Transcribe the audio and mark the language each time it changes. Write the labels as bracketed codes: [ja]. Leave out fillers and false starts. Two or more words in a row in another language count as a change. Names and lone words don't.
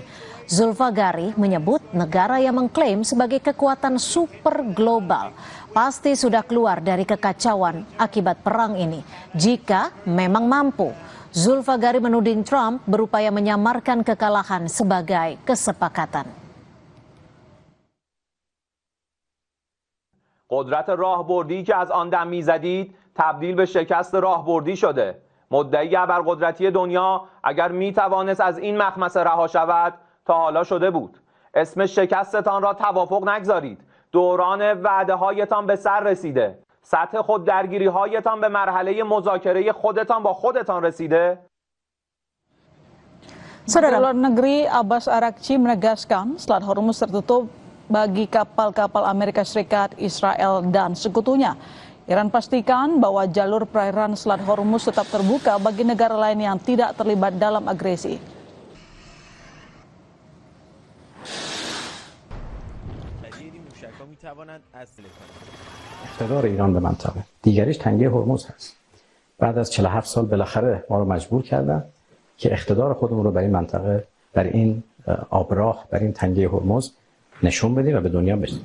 [id] Zulfagari menyebut negara yang mengklaim sebagai kekuatan super global pasti sudah keluar dari kekacauan akibat perang ini jika memang mampu. Zulfagari menuding Trump berupaya menyamarkan kekalahan sebagai kesepakatan. [fa] قدرت راهبردی که از آن دم میزدید تبدیل به شکست راهبردی شده. مدعی ابرقدرتی دنیا اگر میتوانست از این مخمصه رها شود تا حالا شده بود. اسم شکستتان را توافق نگذارید. دوران وعده هایتان به سر رسیده. سطح خود درگیری هایتان به مرحله مذاکره خودتان با خودتان رسیده. [id] Saudara Luar Negeri Abbas Araghchi menegaskan Selat Hormuz tertutup bagi kapal-kapal Amerika Serikat, Israel, dan sekutunya. Iran pastikan bahwa jalur perairan Selat Hormuz tetap terbuka bagi negara lain yang tidak terlibat dalam agresi. [fa] اقتدار ایران به منطقه دیگریش تنگه هرمز هست. بعد از 47 سال بالاخره ما رو مجبور کردن که اقتدار خودمون رو بر این منطقه، بر این آبراه، بر این تنگه هرمز نشون بدیم و به دنیا بدیم.